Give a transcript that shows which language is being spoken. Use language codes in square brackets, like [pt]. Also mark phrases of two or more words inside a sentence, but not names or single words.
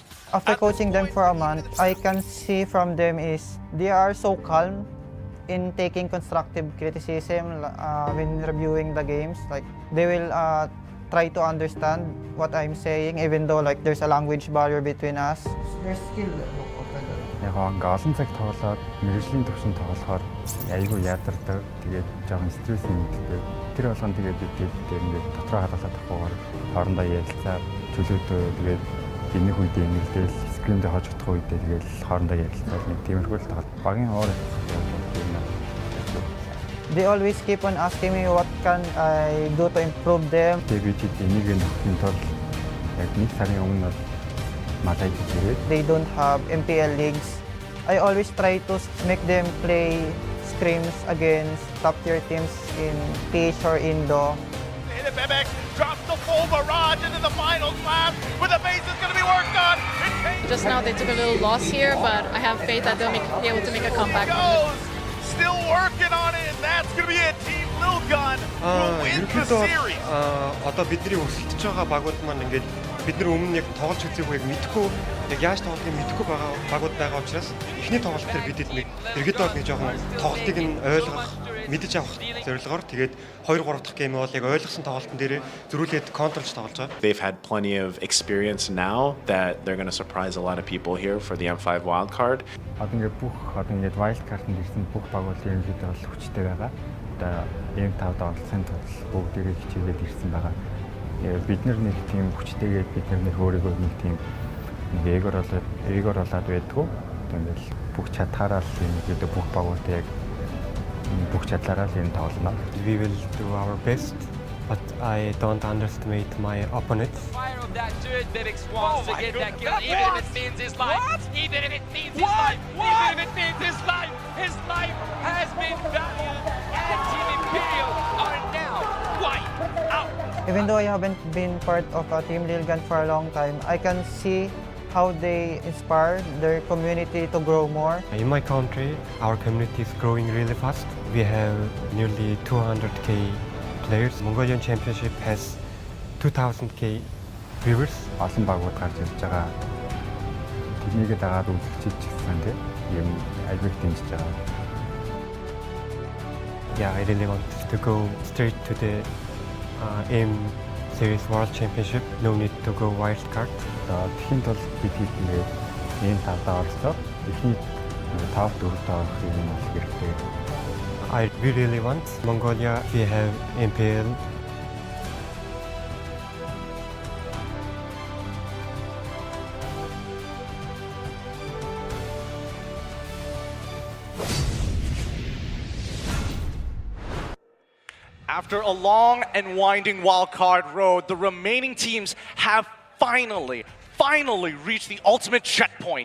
[en] After coaching them for a month, I can see from them is they are so calm in taking constructive criticism when reviewing the games. Like they will try to understand what I'm saying, even though like there's a language barrier between us. There's still [mn] Яг ингээ олон цаг тоглоод мэрэгжлийн төвшин тоглохоор айгүй ядардаг. Тэгээд жоохон стресс нэмэгддэг. Тэр болгон тэгээд бид ингээ дотроо хадгалаад авахгүйгээр хоорондоо ярилцаад чөлөөдөө тэгээд энэх үедээ нэлдээл скримдээ хожигдох үедээ тэгээд хоорондоо ярилцаад нэг тиймэрхүү л тоглолт багийн оор [en] They always keep on asking me what can I do to improve them. [mn] Тэгээд бид энийг нөхөхийн тулд яг нэг сарын өмнө малай хийгээд [en] They don't have MPL leagues. I always try to make them play scrims against top tier teams in PH or Indo. Bebek drops the full barrage into the final slam where the base is going to be worked on. Just now they took a little loss here, but I have faith that they'll be able to make a comeback. Still working on it, and that's going to be it. Team Lil Gun will win the series. [mn] Одоо бидний өсөлтөж байгаа багууд маань ингээд бид нар өмнө яг тоглож үзээгүй мэдэхгүй яг яаж тоглохыг мэдэхгүй байгаа багууд байгаа учраас эхний тоглолт дээр бидэд нэг дэргэд бол нэг жоохон тоглолтыг нь ойлгох мэдэж авах зорилгоор тэгээд 2-3 дахь гейм бол яг ойлгосон тоглолтын дээр зөрүүлээд контролж тоглож байгаа. [en] They've had plenty of experience now that they're going to surprise a lot of people here for the M5 wildcard. [mn] Одоо ингээ бүх одоо ингээ [en] wild card- [mn] д ирсэн бүх багууд ерөнхийдөө бол хүчтэй байгаа. Одоо M5 тоглолцсон тул бүгдийг хичээгээд ирсэн байгаа. Бид нар нэг тийм хүчтэйгээд бид нар өөрийгөө нэг тийм эгор болоод байдгүй. Тэгэл бүх чадхаараа л ерөнхийдөө бүх багуудыг яг бүх чадлаараа л энэ тоглоно. [en] We will do our best, but I don't underestimate my opponents. Fire of that dude, Bebek wants to get that kill, even if it means his life. Even if it means his life. Even if it means his life. His life has been valued, and Team Imperial are now wiped out. Even though I haven't been part of Team Lilgan for a long time, I can see how they inspire their community to grow more. In my country, our community is growing really fast. We have nearly 200k players. Mongolian Championship has 2000k viewers. [mn] Олон багууд гарч ирж байгаа. Тэднийг дагаад үзэгчид ч гэсэн тийм юм айгүй дэмжиж байгаа. [en] Yeah, I really want to go straight to the M Series World Championship. No need to go wild card. [mn] Тэхийн тул бид ингээд энэ тавдаа оролцоод эхний 5-4-т орох юм бол хэрэгтэй. [en] We really want Mongolia. We have MPL. After a long and winding wildcard road, the remaining teams have finally reached the ultimate checkpoint.